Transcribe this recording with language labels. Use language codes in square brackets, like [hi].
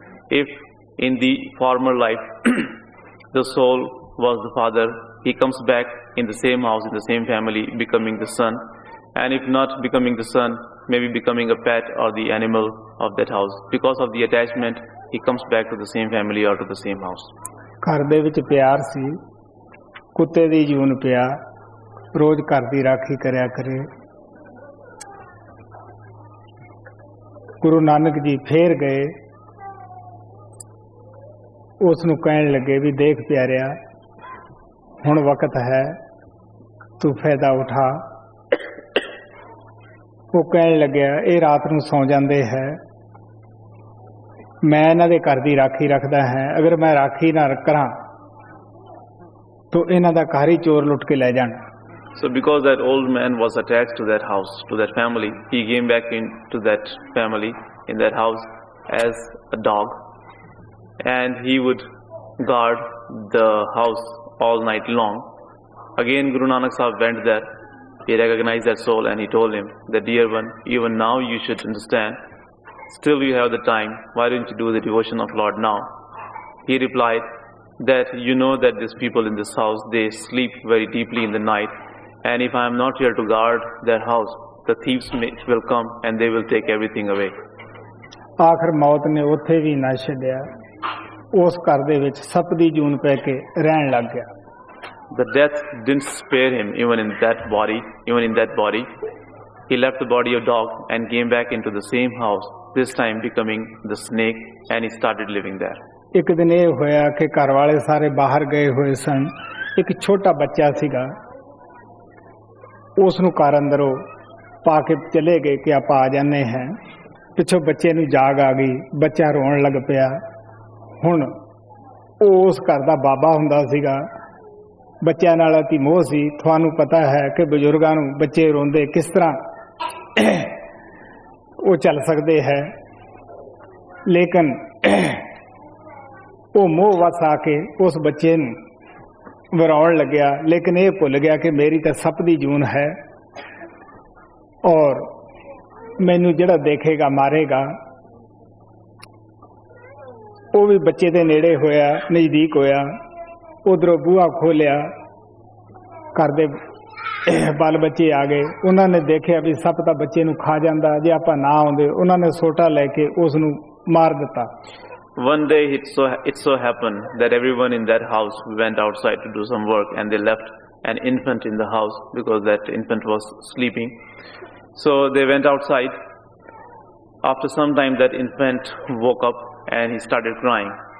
[en] If in the former life the soul was the father, he comes back in the same house, in the same family, becoming the son. And if not becoming the son, maybe becoming a pet or the animal of that house. Because of the attachment, he comes back to the same family or to the same house. [pa] ਘਰ ਦੇ ਵਿੱਚ ਪਿਆਰ ਸੀ, ਕੁੱਤੇ ਦੀ ਜੂਨ ਪਿਆ, ਰੋਜ਼ ਘਰ ਦੀ ਰਾਖੀ ਕਰਿਆ ਕਰੇ। ਗੁਰੂ ਨਾਨਕ ਜੀ ਫੇਰ ਗਏ, ਉਸ ਨੂੰ ਕਹਿਣ ਲੱਗੇ ਵੀ ਦੇਖ ਪਿਆਰਿਆ, ਹੁਣ ਵਕਤ ਹੈ, ਤੂੰ ਫਾਇਦਾ ਉਠਾ। ਉਹ ਕਹਿਣ ਲੱਗਿਆ ਇਹ ਰਾਤ ਨੂੰ ਸੌਂ ਜਾਂਦੇ ਹੈ, ਮੈਂ ਇਹਨਾਂ ਦੇ ਘਰ ਦੀ ਰਾਖੀ ਰੱਖਦਾ ਹੈ। ਅਗਰ ਮੈਂ ਰਾਖੀ ਨਾ ਕਰਾਂ ਤਾਂ ਇਹਨਾਂ ਦਾ ਘਰ ਹੀ ਚੋਰ ਲੁੱਟ ਕੇ ਲੈ ਜਾਣ। [en] So because that old man was attached to that house, to that family, he came back into that family, in that house, as a dog, and he would guard the house all night long. Again Guru Nanak Sahib went there. He recognized that soul and he told him that, dear one, even now you should understand, still you have the time, why don't you do the devotion of Lord now? He replied that you know that these people in this house, they sleep very deeply in the night, and if I am not here to guard their house, the thieves will come and they will take everything away. [pa] ਆਖਰ ਮੌਤ ਨੇ ਉੱਥੇ ਵੀ ਨਾ ਛੱਡਿਆ, ਉਸ ਘਰ ਦੇ ਵਿੱਚ ਸੱਪ ਦੀ ਜੂਨ ਪੈ ਕੇ ਰਹਿਣ ਲੱਗ ਗਿਆ। [en] The death didn't spare him even in that body. He left the body of dog and came back into the same house, this time becoming the snake, and he started living there. [pa] ਇੱਕ ਦਿਨ ਇਹ ਹੋਇਆ ਕਿ ਘਰ ਵਾਲੇ ਸਾਰੇ ਬਾਹਰ ਗਏ ਹੋਏ ਸਨ। ਇੱਕ ਛੋਟਾ ਬੱਚਾ ਸੀਗਾ, ਉਸ ਨੂੰ ਘਰ ਅੰਦਰੋਂ ਪਾ ਕੇ ਚਲੇ ਗਏ ਕਿ ਆਪਾਂ ਆ ਜਾਂਦੇ ਹਾਂ। ਪਿੱਛੋਂ ਬੱਚੇ ਨੂੰ ਜਾਗ ਆ ਗਈ, ਬੱਚਾ ਰੋਣ ਲੱਗ ਪਿਆ। ਹੁਣ ਉਹ ਉਸ ਘਰ ਦਾ ਬਾਬਾ ਹੁੰਦਾ ਸੀਗਾ, ਬੱਚਿਆਂ ਨਾਲ ਅਤੀ ਮੋਹ ਸੀ। ਤੁਹਾਨੂੰ ਪਤਾ ਹੈ ਕਿ ਬਜ਼ੁਰਗਾਂ ਨੂੰ ਬੱਚੇ ਰੋਂਦੇ ਕਿਸ ਤਰ੍ਹਾਂ ਉਹ ਚੱਲ ਸਕਦੇ ਹੈ, ਲੇਕਿਨ ਉਹ ਮੋਹ ਵਸ ਆ ਕੇ ਉਸ ਬੱਚੇ ਨੂੰ ਵਰਾਉਣ ਲੱਗਿਆ। ਲੇਕਿਨ ਇਹ ਭੁੱਲ ਗਿਆ ਕਿ ਮੇਰੀ ਤਾਂ ਸੱਪ ਦੀ ਜੂਨ ਹੈ ਔਰ ਮੈਨੂੰ ਜਿਹੜਾ ਦੇਖੇਗਾ ਮਾਰੇਗਾ। ਉਹ ਵੀ ਬੱਚੇ ਦੇ ਨੇੜੇ ਹੋਇਆ, ਨਜ਼ਦੀਕ ਹੋਇਆ। ਉਧਰੋਂ ਬੂਹਾ ਖੋਲਿਆ, ਘਰ ਦੇ ਬਾਲ ਬੱਚੇ ਆ ਗਏ। ਉਹਨਾਂ ਨੇ ਦੇਖਿਆ ਵੀ ਸੱਪ ਤਾਂ ਬੱਚੇ ਨੂੰ ਖਾ ਜਾਂਦਾ, ਜੇ ਆਪਾਂ ਨਾ ਆਉਂਦੇ। ਉਹਨਾਂ ਨੇ ਸੋਟਾ ਲੈ ਕੇ ਉਸ ਨੂੰ ਮਾਰ ਦਿੱਤਾ। [en] One day it so happened that everyone in that house went outside to do some work, and they left an infant in the house because that infant was sleeping. So they went outside. After some time that infant woke up and he started crying.